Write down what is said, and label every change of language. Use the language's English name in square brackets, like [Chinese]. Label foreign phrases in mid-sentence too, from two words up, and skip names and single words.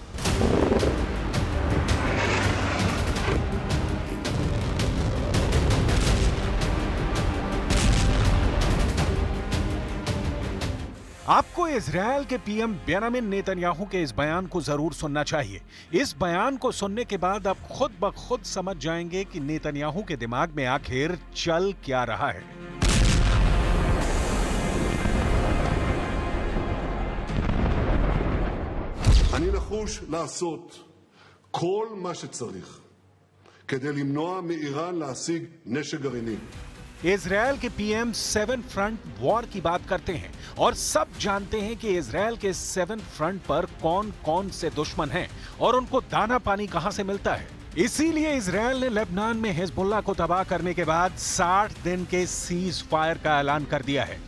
[Hindi] आपको इजरायल के पीएम बेंजामिन नेतन्याहू के इस बयान को जरूर सुनना चाहिए। इस बयान को सुनने के बाद आप खुद ब खुद समझ जाएंगे कि नेतन्याहू के दिमाग में आखिर चल क्या रहा है। [Hebrew] אני נחוש לעשות כל מה שצריך כדי למנוע מאיראן להשיג נשק גרעיני। [Hindi] इजरायल के पीएम 7 [English] front war [Hindi] की बात करते हैं और सब जानते हैं कि इजरायल के 7 फ्रंट पर कौन कौन से दुश्मन हैं और उनको दाना पानी कहां से मिलता है। इसीलिए इजरायल ने लेबनान में हिजबुल्लाह को तबाह करने के बाद 60 दिन के सीज फायर का ऐलान कर दिया है।